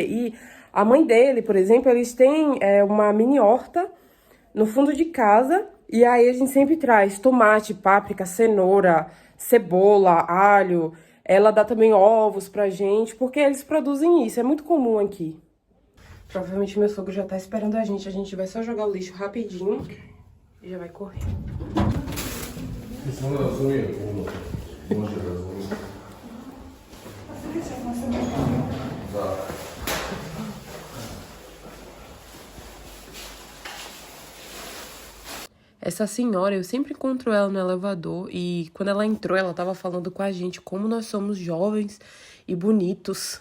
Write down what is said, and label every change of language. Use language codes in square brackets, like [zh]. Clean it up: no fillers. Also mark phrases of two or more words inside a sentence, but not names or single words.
[pt] E a mãe dele, por exemplo, eles têm uma mini horta no fundo de casa, e aí a gente sempre traz tomate, páprica, cenoura, cebola, alho. Ela dá também ovos pra gente, porque eles produzem isso, é muito comum aqui. Provavelmente meu sogro já tá esperando a gente vai só jogar o lixo rapidinho e já vai correr. [hr] Samo razumijem puno. Može razumjeti. Da. [pt] Essa senhora, eu sempre encontro ela no elevador e quando ela entrou, ela tava falando com a gente como nós somos jovens e bonitos.